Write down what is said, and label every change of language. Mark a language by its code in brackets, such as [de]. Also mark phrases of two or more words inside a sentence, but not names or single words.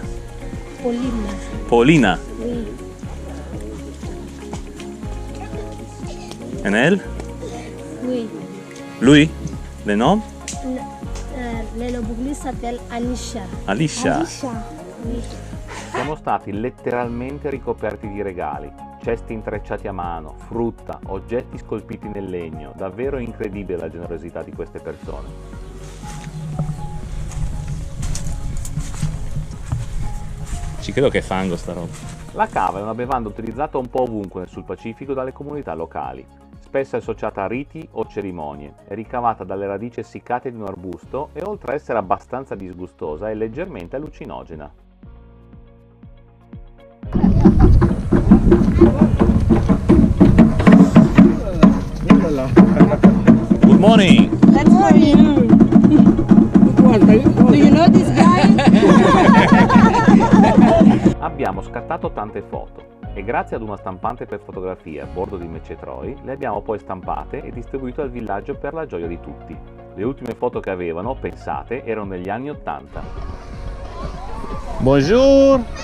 [fr] Paulina. Paulina. Oui. Et elle? Oui. Lui? Le nom? Le bouclier s'appelle Anisha. Alicia. Oui. [it] Siamo stati letteralmente ricoperti di regali, cesti intrecciati a mano, frutta, oggetti scolpiti nel legno. Davvero incredibile la generosità di queste persone. Ci credo che è fango sta roba. La cava è una bevanda utilizzata un po' ovunque sul Pacifico dalle comunità locali. Spesso è associata a riti o cerimonie, è ricavata dalle radici essiccate di un arbusto e oltre a essere abbastanza disgustosa è leggermente allucinogena. [en] Good morning! Good morning. Do you know this guy? [it] Abbiamo scattato tante foto e grazie ad una stampante per fotografie a bordo di Mecetroi le abbiamo poi stampate e distribuite al villaggio per la gioia di tutti. Le ultime foto che avevano, pensate, erano negli anni 80. [fr] Bonjour!